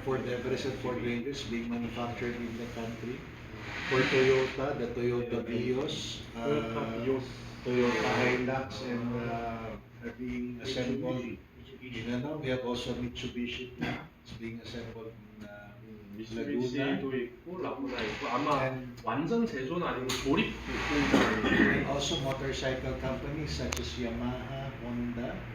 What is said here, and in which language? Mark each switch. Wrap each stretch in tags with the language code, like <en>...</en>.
<en>Ford Everest and Ford Rangers being manufactured in the country. For Toyota, the Toyota Vios,</en> <ko>토요타 비오스,</ko> <en>Toyota Hilux, and are being assembled. We have also Mitsubishi plants being assembled in</en> <ko>미쓰비시도 있고 라구나 있고 아마</ko> <en>And-</en> <ko>완전 제조는 아니고 조립 공장이</ko> <en>And also motorcycle companies such as Yamaha, Honda.</en>